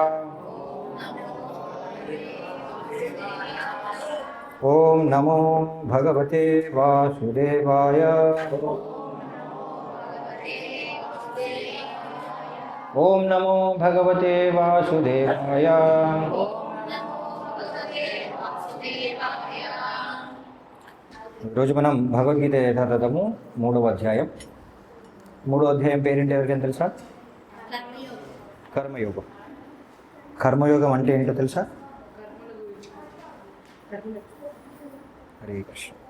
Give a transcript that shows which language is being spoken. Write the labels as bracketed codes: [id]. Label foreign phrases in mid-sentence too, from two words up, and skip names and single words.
[sa] ओम नमो भगवते वासुदेवाय। ओम नमो भगवते वासुदेवाय। [te] రోజు మనం భగవద్గీత యథాతథము 3వ అధ్యాయం. 3వ అధ్యాయం పేరేంటి ఎవరికైనా తెలుసా? కర్మయోగం. కర్మయోగం అంటే ఏంటో తెలుసా? హరే కృష్ణ.